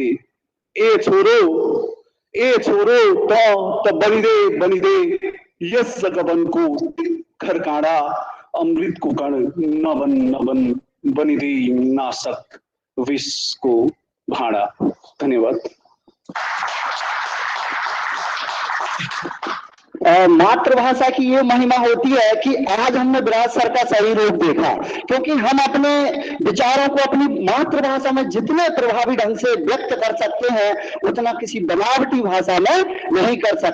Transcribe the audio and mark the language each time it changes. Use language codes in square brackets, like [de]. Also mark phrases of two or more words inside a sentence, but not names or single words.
[ne] ए छोरो त बनिदे यस जगबनको तिखर काँडा, अमृतको कण नबन बनिदे नाशक विषको भाँडा। धन्यवाद। [hi] मातृभाषा की ये महिमा होती है कि आज हमने विराट सर का सही रूप देखा, क्योंकि हम अपने विचारों को अपनी मातृभाषा में जितने प्रभावी ढंग से व्यक्त कर सकते हैं उतना किसी बनावटी भाषा में नहीं कर सकते।